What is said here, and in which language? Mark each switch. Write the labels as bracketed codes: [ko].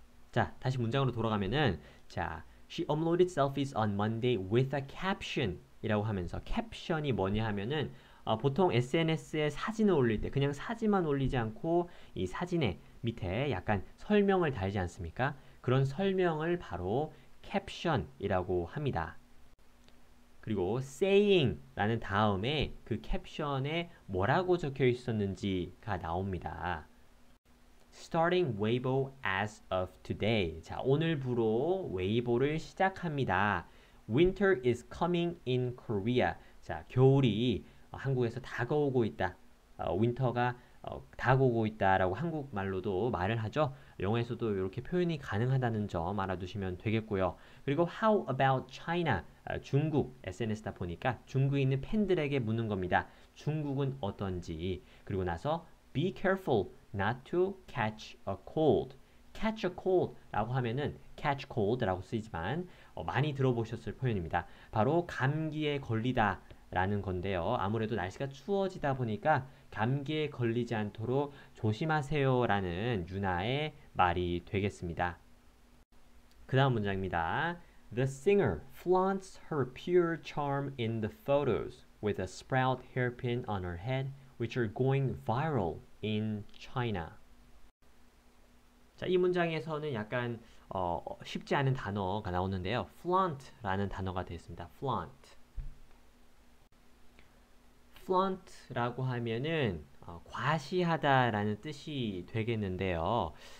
[ko] 자, 다시 문장으로 돌아가면은 자, [en] She uploaded selfies on Monday with a caption [ko] 이라고 하면서 캡션이 뭐냐 하면은 보통 SNS에 사진을 올릴 때 그냥 사진만 올리지 않고 이 사진의 밑에 약간 설명을 달지 않습니까? 그런 설명을 바로 캡션이라고 합니다. 그리고 saying 라는 다음에 그 캡션에 뭐라고 적혀 있었는지가 나옵니다. [en] Starting Weibo as of today. [ko] 자, 오늘부로 웨이보를 시작합니다. [en] Winter is coming in Korea. [ko] 자, 겨울이 한국에서 다가오고 있다. 윈터가 다가오고 있다라고 한국말로도 말을 하죠. 영어에서도 이렇게 표현이 가능하다는 점 알아두시면 되겠고요. 그리고 [en] How about China? [ko] 중국 SNS다 보니까 중국에 있는 팬들에게 묻는 겁니다. 중국은 어떤지. 그리고 나서 [en] Be careful not to catch a cold. catch a cold [ko] 라고 하면은 [en] catch cold [ko] 라고 쓰이지만 많이 들어보셨을 표현입니다. 바로 감기에 걸리다 라는 건데요. 아무래도 날씨가 추워지다 보니까 감기에 걸리지 않도록 조심하세요라는 유나의 말이 되겠습니다. 그 다음 문장입니다. [en] The singer flaunts her pure charm in the photos with a sprout hairpin on her head, which are going viral in China. [ko] 자, 이 문장에서는 약간 쉽지 않은 단어가 나오는데요. flaunt라는 단어가 되겠습니다. flaunt. flaunt라고 하면은 과시하다라는 뜻이 되겠는데요.